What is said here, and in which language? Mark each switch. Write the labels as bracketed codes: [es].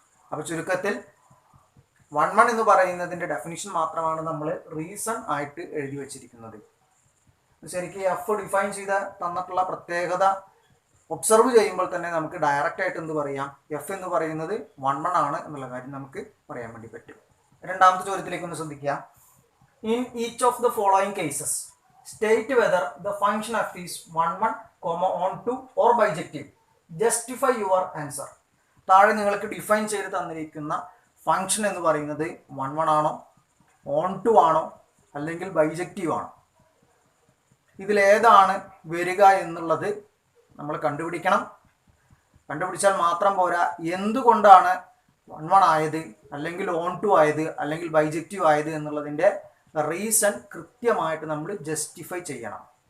[ml] അപ്പോൾ ചുരുക്കത്തിൽ 1 1 എന്ന് പറയുന്നതിൻ്റെ ഡെഫിനിഷൻ മാത്രമാണ് നമ്മൾ റീസൺ ആയിട്ട് എഴുതി വച്ചിരിക്കുന്നത്. ശരിക്കും എഫ് ഡിഫൈൻ ചെയ്ത തന്നിട്ടുള്ള പ്രത്യേകത ഒബ്സർവ് ചെയ്യുമ്പോൾ തന്നെ നമുക്ക് ഡയറക്റ്റ് ആയിട്ട് എന്ത് പറയാം? എഫ് എന്ന് പറയുന്നത് 1 1 ആണ് എന്നുള്ള കാര്യം നമുക്ക് പറയാൻ വേണ്ടി പറ്റും. രണ്ടാമത്തെ ചോദ്യത്തിലേക്ക് ഒന്ന് ശ്രദ്ധിക്കുക. [en] In each of the following cases state whether the function f is 1 1, on 2 or bijective. Justify your answer. [ml] താഴെ നിങ്ങൾക്ക് ഡിഫൈൻ ചെയ്ത് തന്നിരിക്കുന്ന ഫംഗ്ഷൻ എന്ന് പറയുന്നത് 1 1 ആണോ, ഓൺ 2 ആണോ, അല്ലെങ്കിൽ ബൈജക്റ്റീവ് ആണോ? ഇതിലേതാണ് വരിക എന്നുള്ളത് നമ്മൾ കണ്ടുപിടിക്കണം. കണ്ടുപിടിച്ചാൽ മാത്രം പോരാ, എന്തുകൊണ്ടാണ് 1 1 ആയത്, അല്ലെങ്കിൽ ഓൺ 2 ആയത്, അല്ലെങ്കിൽ ബൈജക്റ്റീവ് ആയത് എന്നുള്ളതിൻ്റെ റീസൺ കൃത്യമായിട്ട് നമ്മൾ ജസ്റ്റിഫൈ ചെയ്യണം.